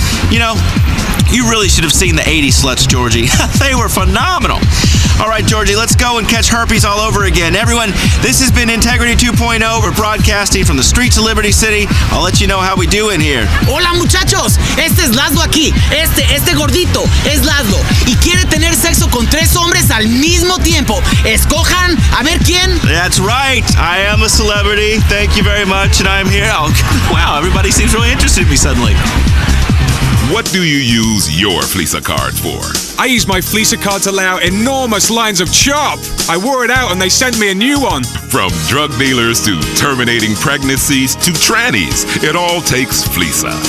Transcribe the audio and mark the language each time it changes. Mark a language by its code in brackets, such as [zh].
[en] You know, you really should have seen the 80s sluts, Georgie. They were phenomenal. All right, Georgie, let's go and catch herpes all over again. Everyone, this has been Integrity 2.0. We're broadcasting from the streets of Liberty City. I'll let you know how we do in here. [es] Hola, muchachos. Este es Lazlow aquí. Este gordito es Lazlow. Y quiere tener sexo con 3 hombres al mismo tiempo. Escojan a ver quién. [en] That's right. I am a celebrity. Thank you very much, and I'm here. Oh, wow, everybody seems really interested in me suddenly. What do you use your Fleeca card for? I use my Fleeca card to lay out enormous lines of chop. I wore it out and they sent me a new one. From drug dealers to terminating pregnancies to trannies, it all takes Fleeca.